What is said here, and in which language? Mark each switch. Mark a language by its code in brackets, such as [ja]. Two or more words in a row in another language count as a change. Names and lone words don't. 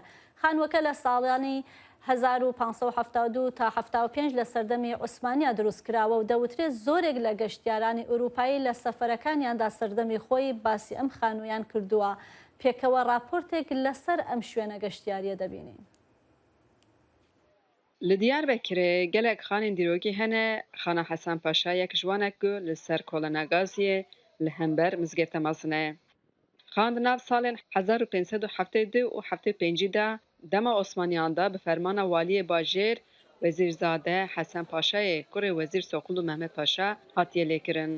[ckb] خانووەکە لە ساڵانی 1572 تا 75 لە سەردەمی عوسمانیا دروستکراوە و دەوترێت زۆرێک لە گەشتیارانی ئوروپایی لە سەفەرەکانیاندا سەردەمی خۆی باسی ئەم خانوویان کردووە. پێکەوە راپۆرتێک لەسەر ئەم شوێنە گەشتیاریە دەبینین. [ku] لە دیاربەکرێ gelek xanên dîrokî hene xana Hesan Paşa yek jwanek gu li ser kolena gaziyê li hember mizgefta Mazînê. Xan di nav salên 1572 û 75 de dema Osmaniyan da bi fermana waliyê bajêr Wezîrzade Hesan Paşayê kurê Wezîr Soqul û Mehmed Paşa hatiye lêkirin.